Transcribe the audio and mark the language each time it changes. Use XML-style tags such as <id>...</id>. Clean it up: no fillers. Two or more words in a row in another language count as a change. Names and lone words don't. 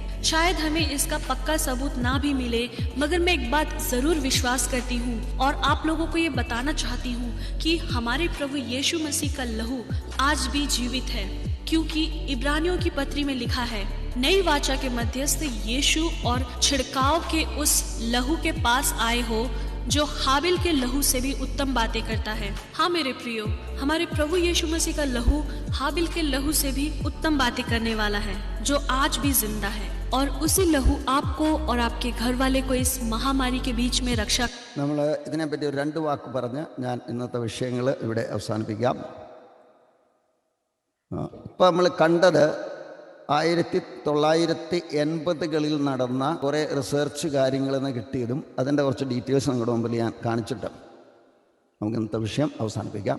<hi>शायद हमें इसका पक्का सबूत ना भी मिले, मगर मैं एक बात जरूर विश्वास करती हूँ और आप लोगों को ये बताना चाहती हूँ कि हमारे प्रभु यीशु मसीह का लहू आज भी जीवित है, क्योंकि इब्रानियों की पत्री में लिखा है, नई वाचा के मध्यस्थ यीशु और छिड़काव के उस लहू के पास आए हो जो हाबिल के लहू से भी उत्तम बातें करता है। हाँ मेरे प्रियो, हमारे प्रभु यीशु मसीह का लहू हाबिल के लहू से भी उत्तम बातें करने वाला है, जो आज भी जिंदा है। और उसी लहू आपको और आपके घर वाले को इस महामारी के बीच में रक्षा।</hi> <ml>നമ്മൾ ഇതിനെപ്പറ്റി ഒരു 2 വാക്ക് പറഞ്ഞ് ഞാൻ ഇന്നത്തെ വിഷയങ്ങൾ ഇവിടെ അവസാനിപ്പിക്കാം. ഇപ്പം നമ്മൾ കണ്ടത് 1980കളിൽ നടന്ന കുറേ റിസർച്ച് കാര്യങ്ങളിൽ നിന്ന് കിട്ടിയതും അതിൻ്റെ കുറച്ച് ഡീറ്റെയിൽസ് നിങ്ങളുടെ മുമ്പിൽ ഞാൻ കാണിച്ചിട്ട് നമുക്ക് ഇന്നത്തെ വിഷയം അവസാനിപ്പിക്കാം.</ml>